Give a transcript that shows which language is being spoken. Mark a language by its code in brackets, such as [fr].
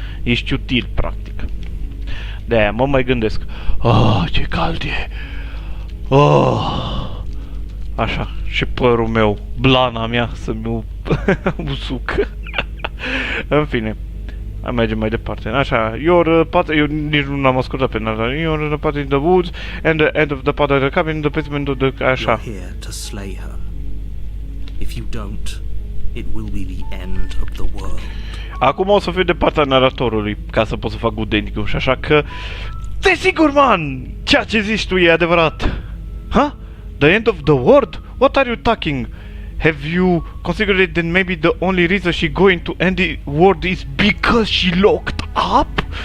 [ro] Ești util, practic. De-aia mă mai gândesc. Oh, ce cald e! Oh! Așa, și părul meu, blana mea să-mi usuc. În fine, mergem mai departe. Așa, eu nici nu l-am ascultat pe narrator. [en] You're in the party in the woods and the end of the part of the cabin in the basement of the... [ro] Așa. [en] You're here to slay her. If you don't, it will be the end of the world. [ro] Acum o să fiu de partea naratorului, ca să pot să fac [en] good ending [ro] și așa că... Desigur, man! Ceea ce zici tu e adevărat! [en] Huh? The end of the world? What are you talking? Have you considered that maybe the only reason she going to end the world is because she locked up?